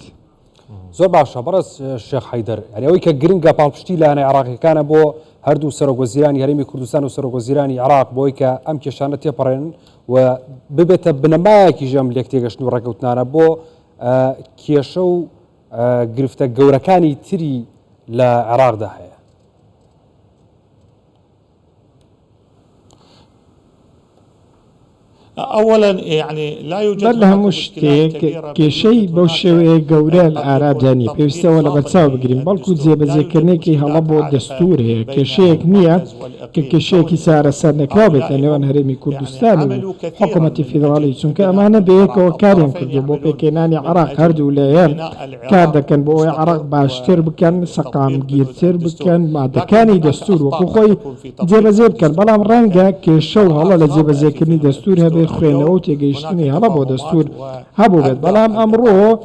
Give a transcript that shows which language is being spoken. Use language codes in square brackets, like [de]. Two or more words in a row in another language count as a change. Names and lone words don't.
[ckb] زۆر باشە بەڕێز شێخ حەیدەر یعنی ئەوەی کە گرنگە پاڵپشتی لایەنە عێراقیەکانە بۆ هەردوو سەرۆکوەزیرانی هەرێمی کوردستان و سەرۆکوەزیرانی عێراق بۆی کە ئەم کێشانە تێپەڕێن و ببێتە بنەمایەکی ژەم لێک تێگەشتن و ڕێکەوتنانە بۆ کێشە و گرفتە گەورەکانی تری لە عێراقدا هەیە. [ar] اولا يعني لا يوجد [ckb] لها مشتێک کێشەی بەو شێوەیە گەورە لە ئارادانی پێویستەوە لە بەرچاو بگرین بەڵکو جێبەجێکردنێکی هەڵە بۆ دەستور هەیە کێشەیەک نییە کە کێشەیەکی چارەسەر نەکراو بێت لە نێوان هەرێمی کوردستان و حکوومەتی فیدراڵی چونکە ئەمانە بەیەکەوە کاریان کردو بۆ پێکێنانی عێراق هەردوو لایەن کار دەکەن بۆ ئەوەی عێراق باشتر بکەن سەقامگیرتر بکەن مادەکانی دەستور وەکو خۆی جێبەجێ بکەن بەڵام ڕەنگە کێشە و هەڵە لە جێبەجێکردنی دەستور هەبێ خوێنەوە و تێگەیشتنی هەڵە بۆ دەستور هەبوو بێت بەڵام ئەمڕۆ